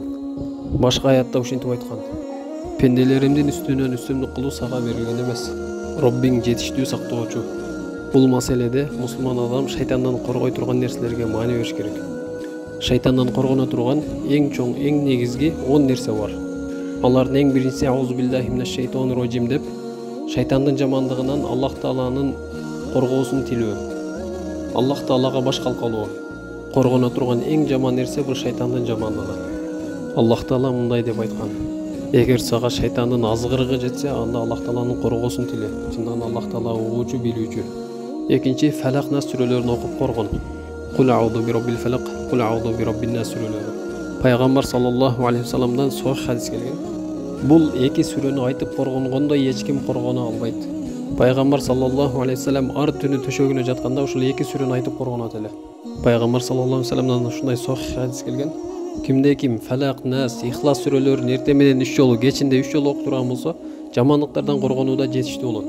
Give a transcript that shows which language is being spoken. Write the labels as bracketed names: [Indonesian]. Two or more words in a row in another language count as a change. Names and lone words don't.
[Kyrgyz] Башка аятта ушинтип айткан: пенделеримдин үстүнөн үстөмдүк кылуу сага берилген эмес. Роббиң жетиштүү сактоочу. Бул маселеде мусулман адам шайтандан коргой турган нерселерге маани бериш керек. Шайтандан коргоно турган эң чоң, эң негизги 10 нерсе бар. Алардын эң биринчиси [Arabic] أعوذ بالله من الشيطان الرجيم [Kyrgyz] деп, шайтандын жамандыгынан Аллах тааланын коргоосун тилөө. Аллах таалага баш калкалоо. Коргоно турган эң жаман нерсе бул шайтандын жамандыгы. Аллах таала мындай деп айткан: эгер сага шайтандын азгырыгы жетсе, анда Аллах тааланын коргоосун тиле. Чындыгында Аллах таала угуучу, билүүчү. Экинчи, Фалак нас сүрөлөрүн окуп коргон. [Arabic] قل أعوذ برب الفلق قل أعوذ برب الناس сүрөлөрү. [Kyrgyz] Пайгамбар [Arabic] صلى الله عليه [Kyrgyz] вассаламдан сохих хадис келген. Бул эки сүрөнү айтып коргонгондой эч ким коргоно албайт. Пайгамбар [Arabic] صلى الله عليه وسلم [Kyrgyz] ар түнү төшөгүнө жатканда ушул эки сүрөнү айтып коргонот эле. Пайгамбар [Arabic] صلى الله عليه [Kyrgyz] вассаламдан ушундай сохих хадис келген. Кимде ким Фалак, Нас, Ихлас сүрөлөрүн эртең менен 3 жолу, кечинде 3 жолу окуп турган болсо, жамандыктардан коргонууда жетиштүү болот.